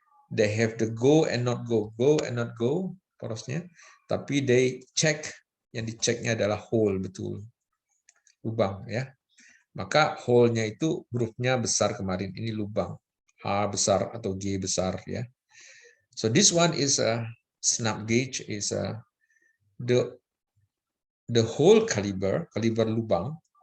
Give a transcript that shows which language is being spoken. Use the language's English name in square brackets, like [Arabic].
[English] They have the go and not go porosnya. [Indonesian] Tapi [English] they check, [Indonesian] yang diceknya adalah hole, betul. Lubang ya. Maka hole-nya itu hurufnya besar kemarin, ini lubang. H besar atau G besar ya. [English] So this one is a snap gauge, is the whole caliber lubang.